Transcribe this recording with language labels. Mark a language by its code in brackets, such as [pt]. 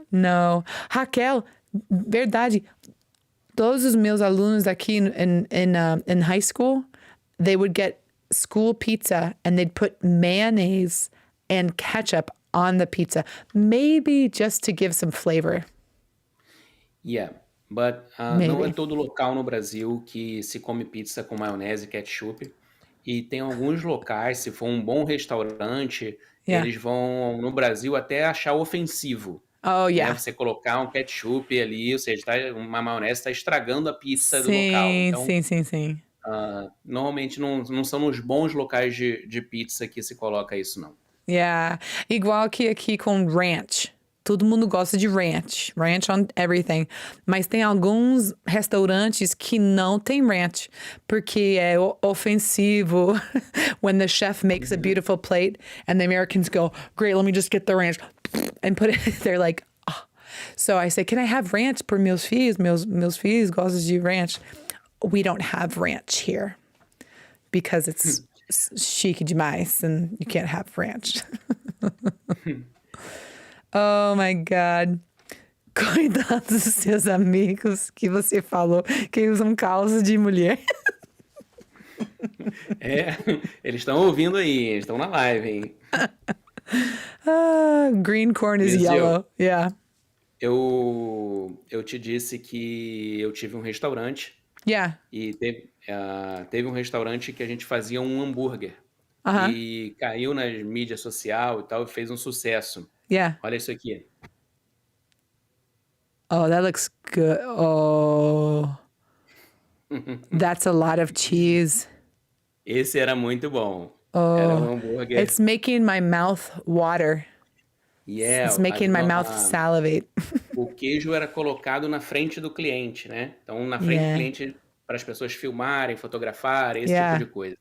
[pt] No. Raquel, verdade. Todos os meus alunos aqui [en] in high school, they would get school pizza and they'd put mayonnaise and ketchup on the pizza, maybe just to give some flavor. Yeah, but não Maybe. [pt] é todo local no Brasil que se come pizza com maionese e ketchup. E tem alguns locais, se for um bom restaurante, [en] Yeah. [pt] eles vão, no Brasil, até achar ofensivo. [en] Oh, [pt] Né? [en] yeah. [pt] Você colocar um ketchup ali, ou seja, uma maionese está estragando a pizza do local. Então, Sim. normalmente não são nos bons locais de pizza que se coloca isso, não. Yeah. Igual que aqui com ranch. Todo mundo gosta de ranch. [en] Ranch on everything. [pt] Mas tem alguns restaurantes que não tem ranch. Porque é ofensivo [en] when the chef makes a beautiful plate and the Americans go, great, let me just get the ranch and put it, they're like, oh. So I say, can I have ranch [pt] por meus filhos? Meus filhos gostam de ranch. [en] We don't have ranch here because it's [pt] chique demais [en] and you can't have ranch. Oh my God. [pt] Cuidado dos seus amigos que você falou que usam calça de mulher. Eles estão ouvindo aí, eles estão na live, hein? [en] Green corn is MissJill. yellow. Yeah. [pt] Eu te disse que eu tive um restaurante [en] Yeah. [pt] e teve um restaurante que a gente fazia um hambúrguer. E caiu nas mídias sociais e tal e fez um sucesso. Yeah. Olha isso aqui. [en] Oh, that looks good. Oh. That's a lot of cheese. [pt] Esse era muito bom. Era um hambúrguer. [en] It's making my mouth water. Yeah, It's making my mouth salivate. [pt] O queijo era colocado na frente do cliente, né? Então, na frente do cliente, para as pessoas filmarem, fotografarem, esse tipo de coisa.